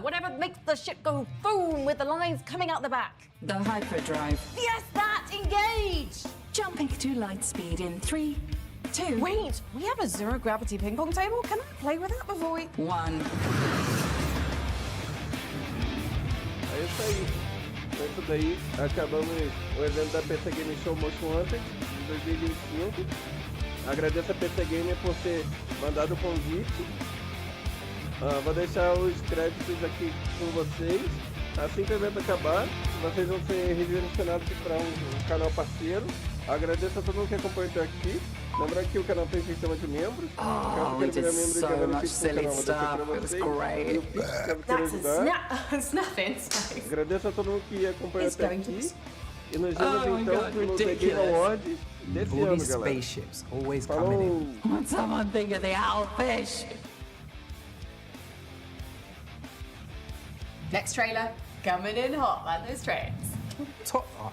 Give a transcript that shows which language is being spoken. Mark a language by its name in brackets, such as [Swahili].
[English] Whatever makes the ship go boom with the lines coming out the back. The hyperdrive. Yes, that! Engage! Jumping to light speed in 3, 2... Wait, we have a zero-gravity ping-pong table? Can I play with that before we... 1. [Portuguese] É isso aí. Com isso daí, acabamos o evento da PC Game Show Most Wanted de 2025. Agradeço a PC Gamer por ter mandado o convite. Vou deixar os créditos aqui com vocês. Assim que o evento acabar, vocês vão ser redirecionados para um canal parceiro. Agradeço a todo mundo que acompanhou até aqui. Lembrar que o canal tem sistema de membros. [English] We did so much silly stuff. It was great. That's a snapping. [Portuguese] Agradeço a todo mundo que acompanhou até aqui. E nos vemos então no The Game Awards desse ano, galera. [English] Spaceships always coming in. Would someone think of the owlfish? Next trailer, coming in hot like those trains. [Portuguese] Top.